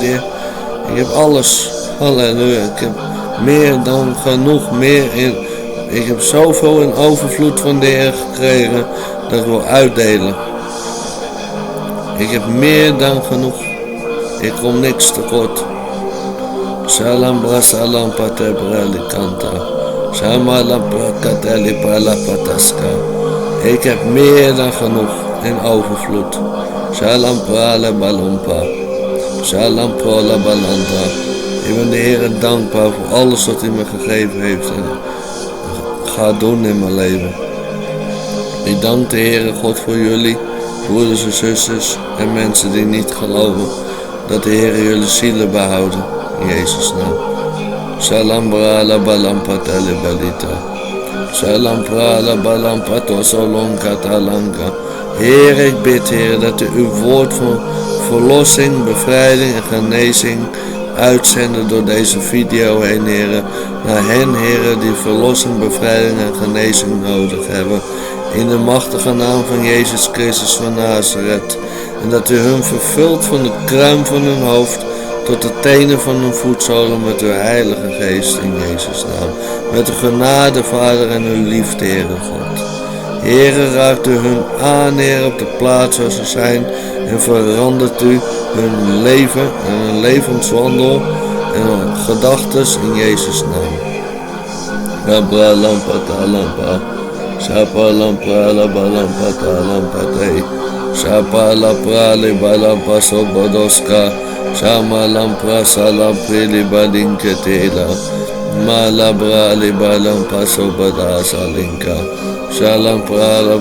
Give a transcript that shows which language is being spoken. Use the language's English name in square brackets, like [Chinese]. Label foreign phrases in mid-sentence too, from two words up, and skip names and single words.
[Dutch] Ik heb alles. Halleluja. Ik heb meer dan genoeg. Ik heb zoveel in overvloed van de Heer gekregen dat ik wil uitdelen. Ik heb meer dan genoeg. Ik kom niks tekort. Salam bra salam patebrali kanta. Shamalam prakateli palapataska. Ik heb meer dan genoeg in overvloed. Salam prale balompa. Salam prola balanta. Ik ben de Heer dankbaar voor alles wat hij me gegeven heeft en gaat doen in mijn leven. Ik dank de Heere God voor jullie, broeders en zusters en mensen die niet geloven, dat de Heere jullie zielen behouden. In Jezus' naam. Salam brala balam patale balita. Salam brala balam pato solon katalanka. Heer, ik bid, Heer, dat u uw woord van verlossing, bevrijding en genezing uitzenden door deze video heen, Heer. Naar hen, Heer, die verlossing, bevrijding en genezing nodig hebben. In de machtige naam van Jezus Christus van Nazareth. En dat u hun vervult van de kruin van hun hoofd tot de tenen van hun voetzolen met uw heilige geest in Jezus' naam. Met uw genade, Vader, en uw liefde, Heere God. Heere, raakt u hun aan, Heer, op de plaats waar ze zijn en verandert u hun leven en hun levenswandel en hun gedachtes in Jezus' naam. Rabra lampata lampa, Shapa lampa la balampata lampate, Shapa la prale balampa sobodoska, Shama lampra salampri balinketela, Malabra li balampa sobadasa linka, Shalampra la